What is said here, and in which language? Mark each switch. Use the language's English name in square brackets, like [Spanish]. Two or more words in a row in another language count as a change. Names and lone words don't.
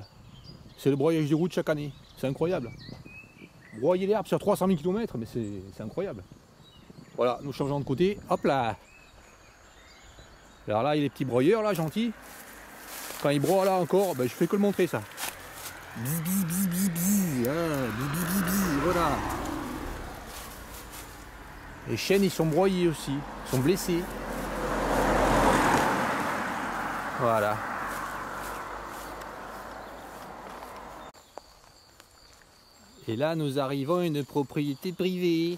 [French] C'est le broyage des routes chaque année. C'est incroyable. Broyer l'herbe sur 300 000 km, mais c'est incroyable. Voilà, nous changeons de côté. Hop là. Alors là, il y a les petits broyeurs là, gentils. Quand ils broient là encore, ben, je fais que le montrer ça. Bis, bis, bis, bis, bis. Hein, bis, bis, bis, bis. Voilà. Les chênes, ils sont broyés aussi. Ils sont blessés. Voilà. Et là, nous arrivons à une propriété privée.